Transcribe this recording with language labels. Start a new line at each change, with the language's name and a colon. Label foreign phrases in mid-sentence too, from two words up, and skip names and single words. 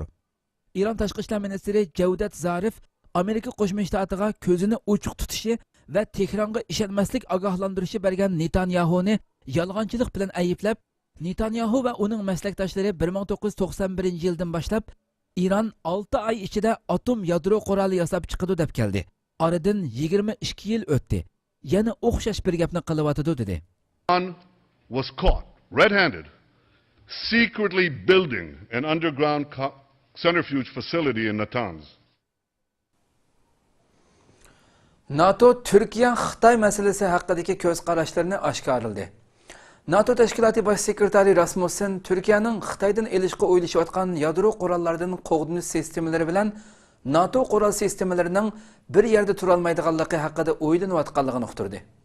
Uzbek: Iron tashqi ishlar ministri Javdat Zarif Amerika Qo'shma Shtatlariga ko'zini ochiq tutishi va Tehronga ishonmaslik ogohlantirishi bergan Netanyahuni yolg'onchilik bilan ayblab, Netanyahu va uning maslakdoshlari 1991-yildan boshlab Iran 6 oy ichida atom yadro quroli yasab chiqadi deb keldi. Oradan 22 yil o'tdi. Yana o'xshash bir gapni qilyotdi dedi.
English: Iran was caught red-handed secretly building an underground centrifuge facility in Natanz.
Uzbek: NATO Turkiya Xitoy masalasi haqidagi ko'z qarashlarini oshkorladi. NATO tashkiloti bosh sekretari Rasmussen Turkiyaning Xitoydan elishga o'ylashayotgan yadro qurollaridan qo'g'dinish sistemalari bilan NATO qurol sistemalarining bir yerda tura olmaydiganligi haqida o'ylanayotganligini uqtirdi.